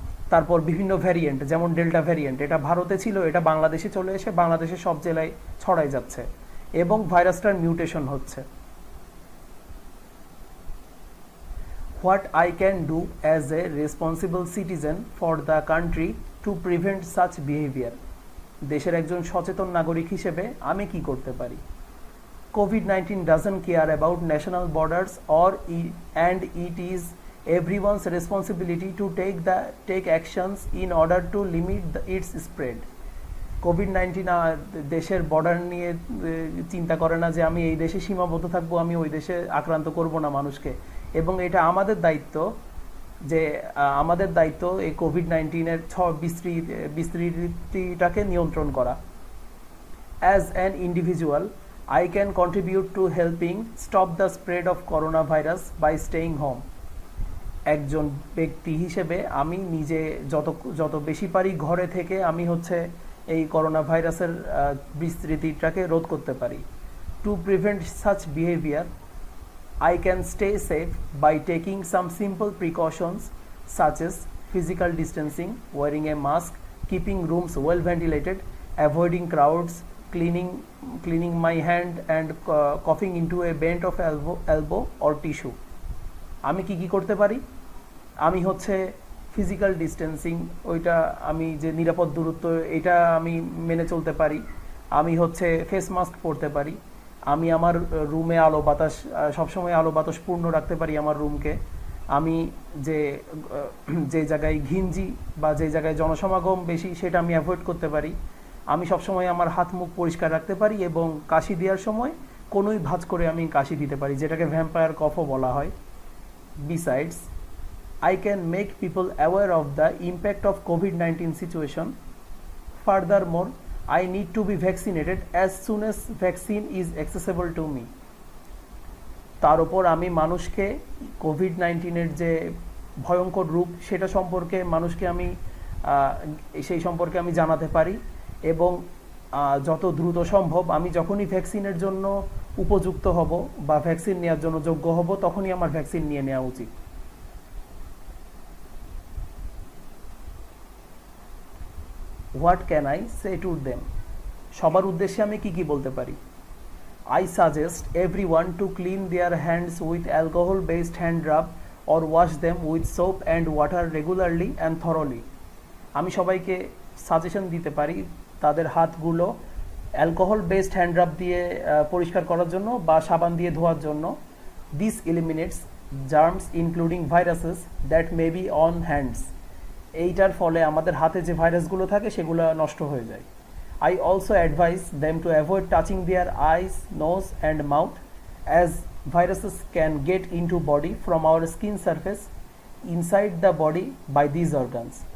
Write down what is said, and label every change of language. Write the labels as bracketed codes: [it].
[bn] তারপর বিভিন্ন ভ্যারিয়েন্ট, যেমন ডেল্টা ভ্যারিয়েন্ট, এটা ভারতে ছিল, এটা বাংলাদেশে চলে এসে বাংলাদেশের সব জেলায় ছড়াই যাচ্ছে এবং ভাইরাসটার মিউটেশন হচ্ছে। [en] What I can do as a responsible citizen for the country to prevent such behaviour. [bn] দেশের একজন সচেতন নাগরিক হিসেবে আমি কি করতে পারি? [en] COVID-19 doesn't care about national borders and it is everyone's responsibility to take actions in order to limit its spread. [bn] COVID-19 দেশের বর্ডার নিয়ে চিন্তা করে না যে আমি এই দেশে সীমাবদ্ধ থাকবো, আমি ওই দেশে আক্রান্ত করব না মানুষকে, এবং এটা আমাদের দায়িত্ব যে আমাদের দায়িত্ব এই COVID-19-এর বিস্তৃতিটাকে নিয়ন্ত্রণ করা। [en] As an individual, I can contribute to helping stop the spread of coronavirus by staying home. [bn] একজন ব্যক্তি হিসেবে আমি নিজে যত বেশি পারি ঘরে থেকে আমি এই করোনা ভাইরাসের বিস্তৃতিটাকে রোধ করতে পারি। [en] To prevent such behaviour, I can stay safe by taking some simple precautions such as physical distancing, wearing a mask, keeping rooms well ventilated, avoiding crowds, cleaning my hand and coughing into a bent of elbow or tissue. [bn] আমি কি করতে পারি? আমি physical distancing, ওইটা আমি যে নিরাপদ দূরত্ব এটা আমি মেনে চলতে পারি। আমি ফেস মাস্ক পরতে পারি। আমি আমার রুমে আলো বাতাস সবসময় আলো বাতাস পূর্ণ রাখতে পারি আমার রুমকে। আমি যে জায়গায় ঘিঞ্জি বা যে জায়গায় জনসমাগম বেশি সেটা আমি অ্যাভয়েড করতে পারি। আমি সবসময় আমার হাত মুখ পরিষ্কার রাখতে পারি এবং কাশি দেওয়ার সময় কোনোই ভাঁজ করে আমি কাশি দিতে পারি, যেটাকে ভ্যাম্পায়ার কফও বলা হয়। [en] Besides, I can make people aware of the impact of COVID-19 situation. Furthermore, I need to be vaccinated as soon as vaccine is accessible to me. [bn] তার উপর আমি মানুষকে COVID-19-এর যে ভয়ঙ্কর রূপ সেটা সম্পর্কে মানুষকে আমি সেই সম্পর্কে আমি জানাতে পারি, এবং যত দ্রুত সম্ভব আমি যখনই ভ্যাকসিনের জন্য উপযুক্ত হব বা ভ্যাকসিন নেওয়ার জন্য যোগ্য হব তখনই আমার ভ্যাকসিন নিয়ে নেওয়া উচিত। [en] What can I say to them? [bn] সবার উদ্দেশ্যে আমি কি বলতে পারি? [en] I suggest everyone to clean their hands with alcohol-based hand rub or wash them with soap and water regularly and thoroughly. [bn] আমি সবাইকে সাজেশন দিতে পারি তাদের হাতগুলো অ্যালকোহল বেসড হ্যান্ড রাব দিয়ে পরিষ্কার করার জন্য বা সাবান দিয়ে ধোয়ার জন্য। [en] This eliminates germs including viruses that may be on hands. [bn] এইটার ফলে আমাদের হাতে যে ভাইরাসগুলো থাকে সেগুলো নষ্ট হয়ে যায়। [en] I also advise them to avoid touching their eyes, nose and mouth, as viruses can get into body from our skin surface inside the body by these organs.